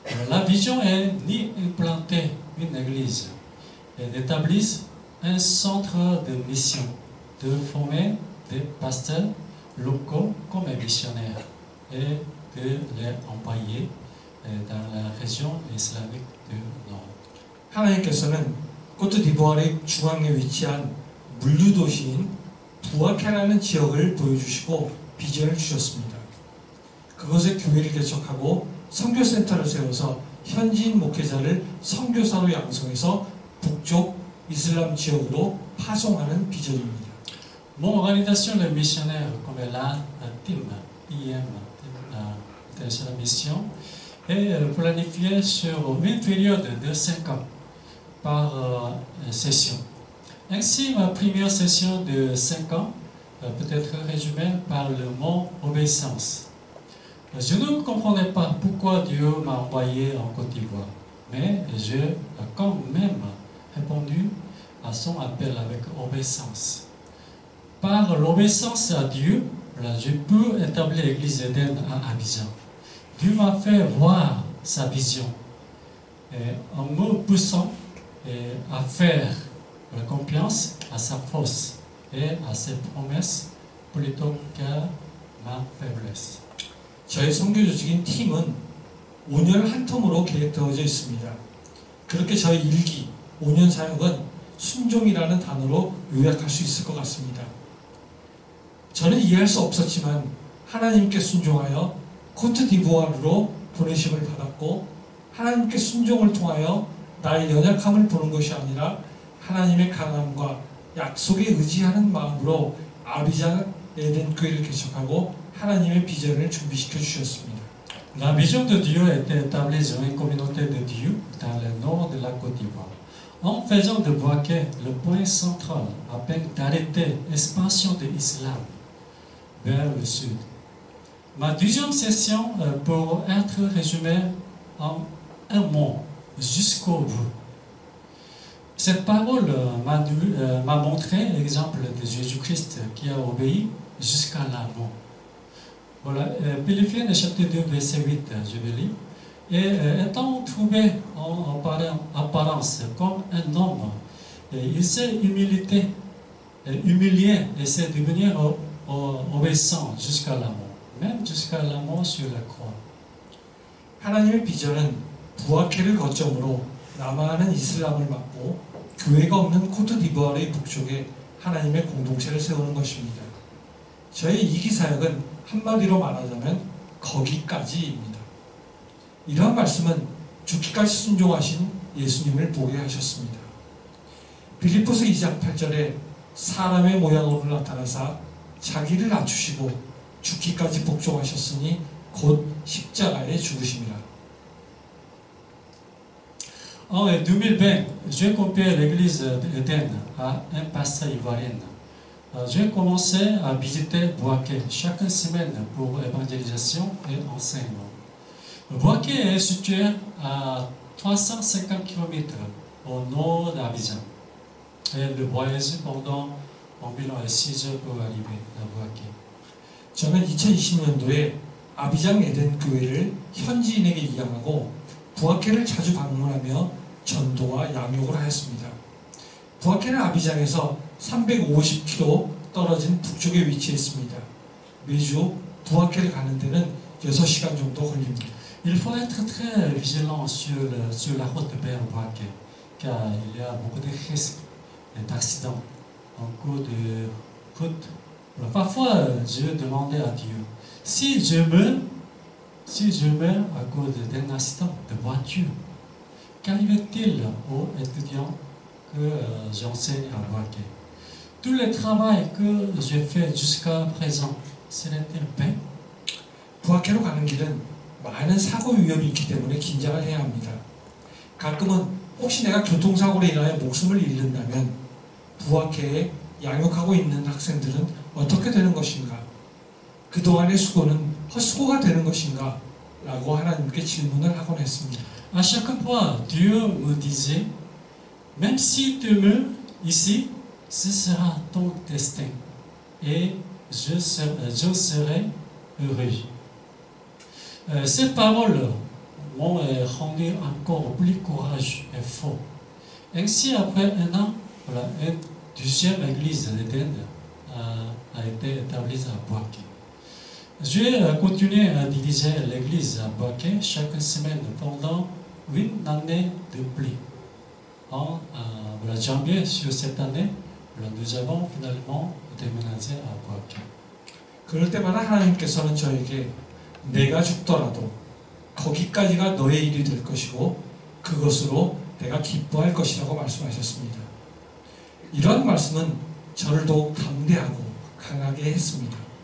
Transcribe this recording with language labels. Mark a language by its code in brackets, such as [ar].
[fr] La vision est d'implanter une église et d'établir un centre de mission, de former des pasteurs locaux comme missionnaires et de les envoyer dans la région islamique du Nord. [ko] 하나님께서는 코트디부아르의 중앙에 위치한 물류 도시인 부아케라는 지역을 보여주시고 비전을 주셨습니다. 그곳에 교회를 개척하고 선교센터를 세워서 현지인 목회자를 선교사로 양성해서 북쪽 이슬람 지역으로 파송하는 비전입니다. [fr] Mon organisation les missionnaires comme la TIM, IM, la mission, est planifiée sur une période de 5 ans par session. Ainsi, ma première session de 5 ans peut être résumée par le mot obéissance. Je ne comprenais pas pourquoi Dieu m'a envoyé en Côte d'Ivoire, mais j'ai quand même répondu à son appel avec obéissance. Par l'obéissance à Dieu, je peux établir l'église Éden à Abidjan. Dieu m'a fait voir sa vision en me poussant à faire confiance à sa force et à ses promesses plutôt qu'à ma faiblesse. [ko] 저의 선교 조직인 팀은 5년 한 텀으로 계획되어져 있습니다. 그렇게 저의 일기 5년 사역은 순종이라는 단어로 요약할 수 있을 것 같습니다. 저는 이해할 수 없었지만 하나님께 순종하여 코트디부아르로 보내심을 받았고 하나님께 순종을 통하여 나의 연약함을 보는 것이 아니라 하나님의 강함과 약속에 의지하는 마음으로 아비장 에덴 교회를 개척하고 하나님의 비전을 준비시켜 주셨습니다. [fr] La vision de Dieu était établie sur une communauté de Dieu dans le nord de la Côte d'Ivoire. En faisant de Bouaké le point central afin d'arrêter l'expansion de l'islam vers le sud. Ma deuxième session peut être résumée en un mot, jusqu'au bout. Cette parole m'a montré l'exemple de Jésus-Christ qui a obéi jusqu'à la mort. Voilà, Philippiens chapitre 2, verset 8, je vais lire. Et étant trouvé en apparence comme un homme, il s'est humilié et s'est devenu obéissant jusqu'à la mort, même jusqu'à la mort sur la croix. [ko] 하나님의 비전은 부아케를 거점으로 남아하는 이슬람을 막고 교회가 없는 코트디부아르의 북쪽에 하나님의 공동체를 세우는 것입니다. 저의 이기 사역은 한마디로 말하자면 거기까지입니다. 이러한 말씀은 죽기까지 순종하신 예수님을 보게 하셨습니다. 빌립보서 2장 8절에 사람의 모양으로 나타나사 자기를 낮추시고 죽기까지 복종하셨으니 곧 십자가에 죽으심이라. [fr] En 2020, j'ai confié l'église d'Éden à un pasteur ivoirien. J'ai commencé à visiter Bouaké chaque semaine pour évangélisation et enseignement. Bouaké est situé à 350 km au nord d'Abidjan. Et le voyage pendant environ 6 heures pour arriver à Bouaké. [ko] 저는 2020년도에 아비장 에덴 교회를 현지인에게 이양하고 부아케를 자주 방문하며 전도와 양육을 하였습니다. 부아케는 아비장에서 350km 떨어진 북쪽에 위치했습니다. 매주 부아케를 가는 데는 6시간 정도 걸립니다. [fr] Il faut être très vigilant sur la route vers Bouaké, car il y a beaucoup de risques d'accidents en cours de route. Parfois, je demandais à Dieu, si je meurs à cause d'un accident de voiture, qu'arrive-t-il aux étudiants que j'enseigne à Boaké? Tout le travail que j'ai fait jusqu'à présent, serait-il vain? [ko] 부학회로 가는 길은 많은 사고 위험이 있기 때문에 긴장을 해야 합니다. 가끔은 혹시 내가 교통사고로 인하여 목숨을 잃는다면 부학회에 양육하고 있는 학생들은 어떻게 되는 것인가? 그동안의 수고는 헛수고가 되는 것인가? 라고 하나님께 질문을 하곤 했습니다. [fr] À chaque fois, Dieu me disait, même si tu meurs ici, ce sera ton destin et je serai heureux. Ces paroles m'ont rendu encore plus courageux et fort. Ainsi, après un an, voilà, une deuxième église d'Éden a été établie à Boaké. J'ai continué à diriger l'église à Boaké chaque semaine pendant 8 années de plus. En janvier sur cette année, nous avons finalement déménagé à Boaké. [ko] 그럴 때마다 하나님께서는 저에게 내가 죽더라도 거기까지가 너의 일이 될 것이고 그것으로 내가 기뻐할 것이라고 말씀하셨습니다. 이러한 말씀은 저를 더욱 담대하고 강하게 했습니다.